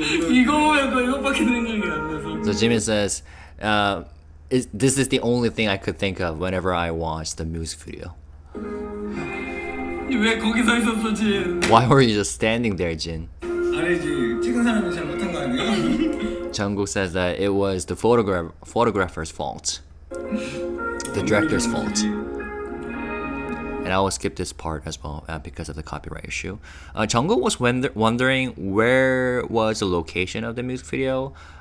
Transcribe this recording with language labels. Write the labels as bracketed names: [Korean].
[Korean] 이거 보면 이거밖에 생각이 안 나서. [English] So Jimin says, this is the only thing I could think of whenever I watched the music video. [Korean] 왜 거기 서 있었어, 진? [English] Why were you just standing there, Jin? [Korean] 아니지. 찍은 사람이 잘못한 거 아니야? [English] Jungkook says that it was the photographer's fault. The director's fault. And I will skip this part as well because of the copyright issue. Jungkook was wondering where was the location of the music video.